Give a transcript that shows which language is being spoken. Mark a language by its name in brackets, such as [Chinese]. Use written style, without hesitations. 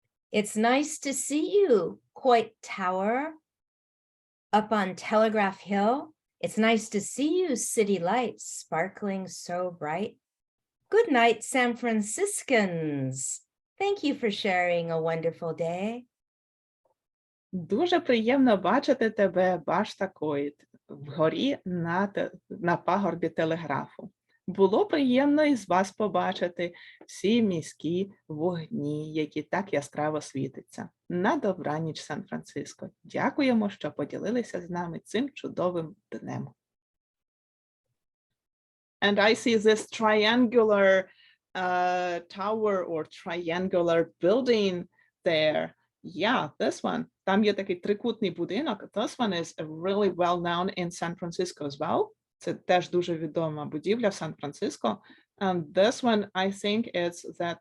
[English] It's nice to see you, Coit Tower, up on Telegraph Hill. It's nice to see you, city lights sparkling so bright. Good night, San Franciscans. Thank you for sharing a wonderful day. [Ukrainian] Дуже приємно бачити тебе, башта Койт, вгорі на пагорбі телеграфу. Було приємно із вас побачити всі міські вогні, які так яскраво світяться. На добраніч, Сан-Франциско. Дякуємо, що поділилися з нами цим чудовим днем. [English] And I see this triangular tower or triangular building there. Yeah, this one. [Ukrainian] Там є такий трикутний будинок. [English] This one is really well known in San Francisco as well. [Ukrainian] Це теж дуже відома будівля в Сан-Франциско. [English] And this one, I think it's the